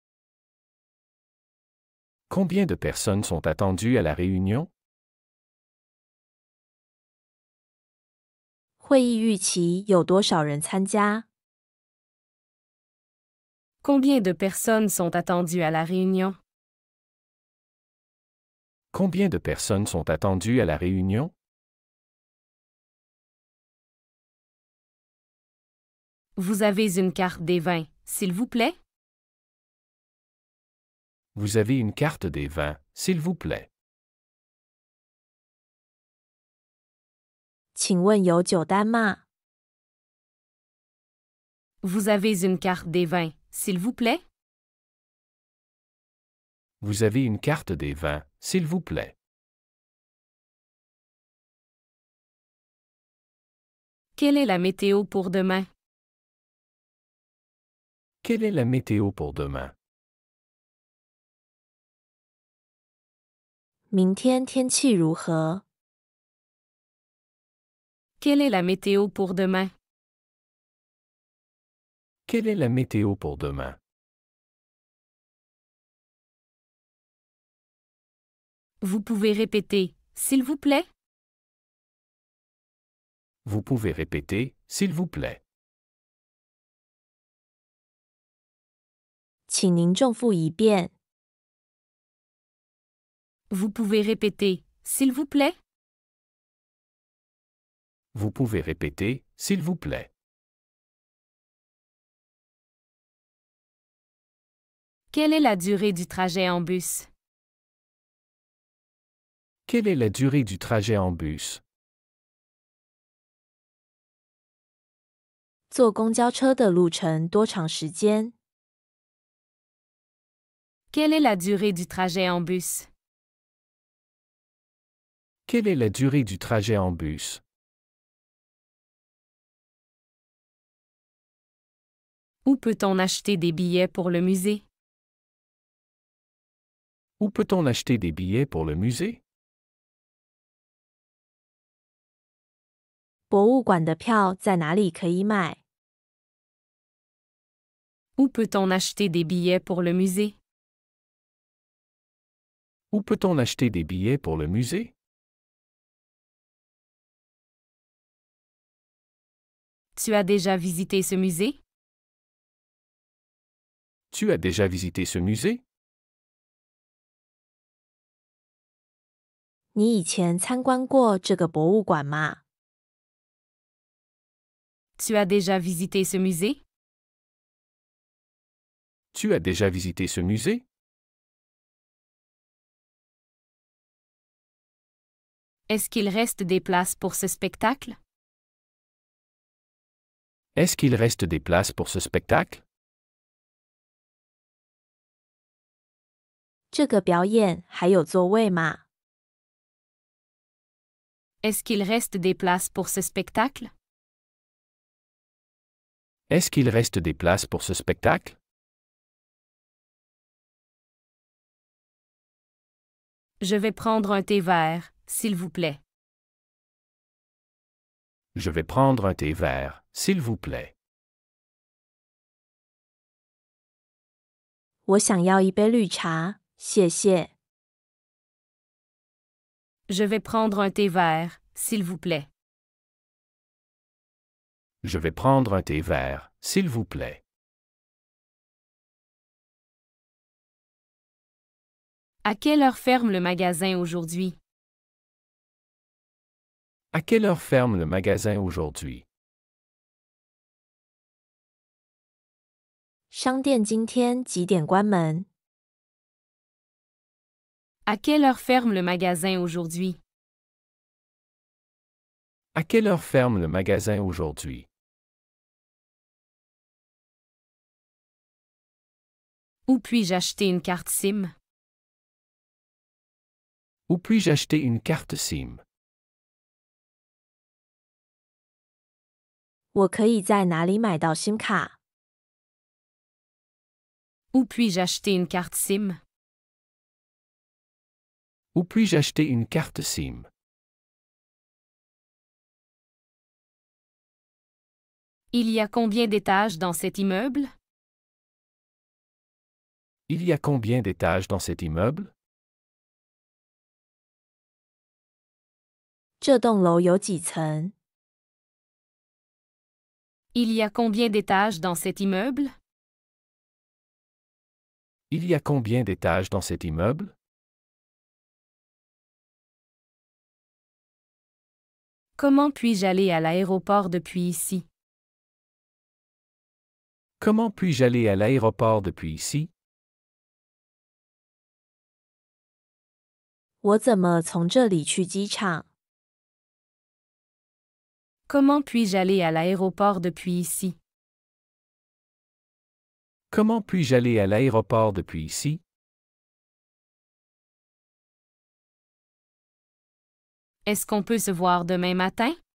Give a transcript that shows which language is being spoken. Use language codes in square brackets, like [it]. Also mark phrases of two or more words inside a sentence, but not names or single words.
[fr] Combien de personnes sont attendues à la réunion? [zh] 会议预期有多少人参加？ [fr] Combien de personnes sont attendues à la réunion? Combien de personnes sont attendues à la réunion? Vous avez une carte des vins, s'il vous plaît? Vous avez une carte des vins, s'il vous plaît. [zh] 请问有酒单吗？ [fr] Vous avez une carte des vins, s'il vous plaît? Vous avez une carte des vins, s'il vous plaît. Quelle est la météo pour demain? Quelle est la météo pour demain? [zh] 明天天气如何？ [fr] Quelle est la météo pour demain? Quelle est la météo pour demain? Vous pouvez répéter, s'il vous plaît? Vous pouvez répéter, s'il vous plaît. [zh] 请您重复一遍。 [fr] Vous pouvez répéter, s'il vous plaît? Vous pouvez répéter, s'il vous plaît. Quelle est la durée du trajet en bus? Quelle est la durée du trajet en bus? [zh] 坐公交车的路程多长时间？ [fr] Quelle est la durée du trajet en bus? Quelle est la durée du trajet en bus? Où peut-on acheter des billets pour le musée? Où peut-on acheter des billets pour le musée? [zh] 博物馆的票在哪里可以买？ [fr] Où peut-on acheter des billets pour le musée? Où peut-on acheter des billets pour le musée? Tu as déjà visité ce musée? Tu as déjà visité ce musée? [zh] 你以前参观过这个博物馆吗？ [fr] Tu as déjà visité ce musée? Tu as déjà visité ce musée? Est-ce qu'il reste des places pour ce spectacle? Est-ce qu'il reste des places pour ce spectacle? [zh] 这个表演还有座位吗？ [fr] Est-ce qu'il reste des places pour ce spectacle? Est-ce qu'il reste des places pour ce spectacle? Je vais prendre un thé vert, s'il vous plaît. Je vais prendre un thé vert, s'il vous plaît. [zh] 我想要一杯绿茶，谢谢。 [fr] Je vais prendre un thé vert, s'il vous plaît. Je vais prendre un thé vert, s'il vous plaît. À quelle heure ferme le magasin aujourd'hui? À quelle heure ferme le magasin aujourd'hui? [zh] 商店今天几点关门？ [fr] À quelle heure ferme le magasin aujourd'hui? À quelle heure ferme le magasin aujourd'hui? Où puis-je acheter une carte SIM? Où puis-je acheter une carte SIM? [zh] 我可以在哪里买到 SIM 卡？ [fr] Où puis-je acheter une carte SIM? Où puis-je acheter une carte SIM? Il y a combien d'étages dans cet immeuble? Il y a combien d'étages dans cet immeuble? [zh] 这栋楼有几层？ [fr] Il y a combien d'étages dans cet immeuble? Il y a combien d'étages dans cet immeuble? Comment puis-je aller à l'aéroport depuis ici? Comment puis-je aller à l'aéroport depuis ici? [zh] 我怎么从这里去机场？ [fr] Comment puis-je aller à l'aéroport depuis ici? Comment puis-je aller à l'aéroport depuis ici? Est-ce qu'on peut se voir demain matin?